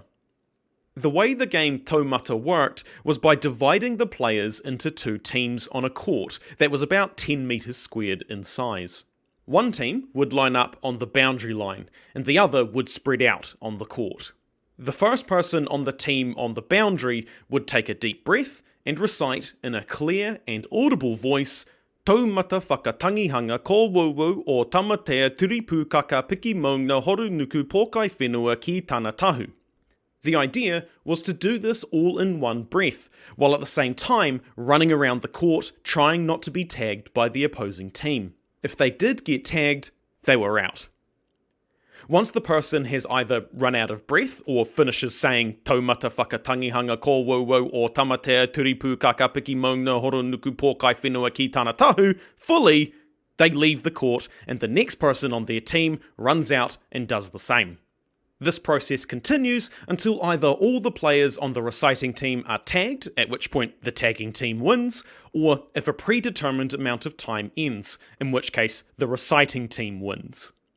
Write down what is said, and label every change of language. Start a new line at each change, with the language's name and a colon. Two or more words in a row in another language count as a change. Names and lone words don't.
English: The way the game Tomata worked was by dividing the players into two teams on a court that was about 10 metres squared in size. One team would line up on the boundary line, and the other would spread out on the court. The first person on the team on the boundary would take a deep breath and recite in a clear and audible voice,
Māori: Tomata whakatangihanga ko wauwau o tamatea turipukaka piki mauna horonuku pōkai whenua ki tāna tahu.
English: The idea was to do this all in one breath, while at the same time running around the court trying not to be tagged by the opposing team. If they did get tagged, they were out. Once the person has either run out of breath or finishes saying
Māori: Tomata whakatangihanga ko wauwau o tamatea turipukaka piki mauna horonuku pōkai whenua ki tāna tahu
English: fully, they leave the court and the next person on their team runs out and does the same. This process continues until either all the players on the reciting team are tagged, at which point the tagging team wins, or if a predetermined amount of time ends, in which case the reciting team wins.